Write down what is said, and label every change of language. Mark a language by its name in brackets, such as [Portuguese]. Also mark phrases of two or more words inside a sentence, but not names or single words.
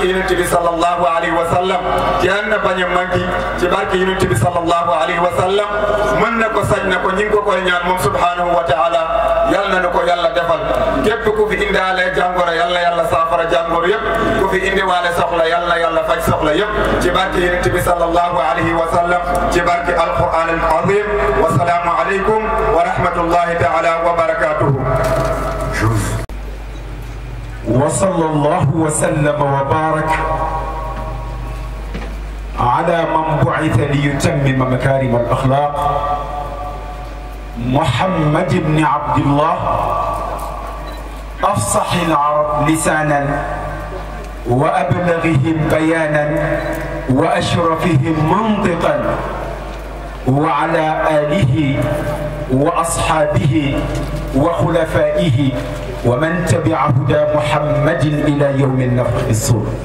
[Wolof] yonent bi [Arabic] صلى الله عليه وسلم [Wolof] kenn bañ a manki ci barke yonent bi [Arabic] صلى الله عليه وسلم [Wolof] mën na ko sañ na ko ñi ngi ko koy ñaan moom [Arabic] سبحانه وتعالى [Wolof] yal na ko yàlla defal képp ku fi indaale jàngoro yal na yàlla saafara jàngoro yëpp ku fi indiwaale soxla yal na yàlla faj soxla yëpp ci barke yonent bi [Arabic] صلى الله عليه وسلم [Wolof] ci barke [Arabic] القرآن العظيم والسلام عليكم ورحمة الله تعالى وبركاته. وصلى الله وسلم وبارك على من بعث ليتمم مكارم الأخلاق محمد بن عبد الله أفصح العرب لسانا وأبلغهم بيانا وأشرفهم منطقا وعلى آله وأصحابه وخلفائه ومن تبع هدى محمد إلى يوم النفخ الصور.